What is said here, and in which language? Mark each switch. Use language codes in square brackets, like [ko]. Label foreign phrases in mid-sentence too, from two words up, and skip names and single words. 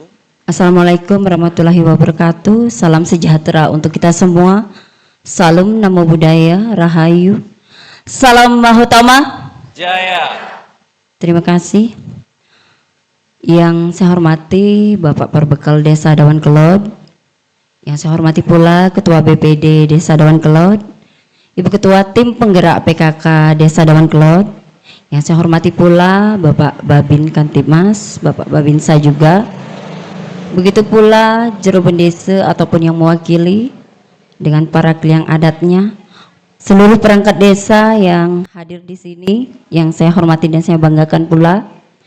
[ar] Assalamualaikum warahmatullahi wabarakatuh. [id] Salam sejahtera untuk kita semua. Salam [pi] Namo Buddhaya, [id] Rahayu. Salam Mahutama Jaya. Terima kasih. Yang saya hormati Bapak Perbekal Desa Dawan Kelod, yang saya hormati pula Ketua BPD Desa Dawan Kelod, Ibu Ketua Tim Penggerak PKK Desa Dawan Kelod, yang saya hormati pula Bapak Babin Kantipmas, Bapak Babinsa juga, begitu pula juru bendesa ataupun yang mewakili dengan para kliang adatnya, seluruh perangkat desa yang hadir di sini, yang saya hormati dan saya banggakan pula.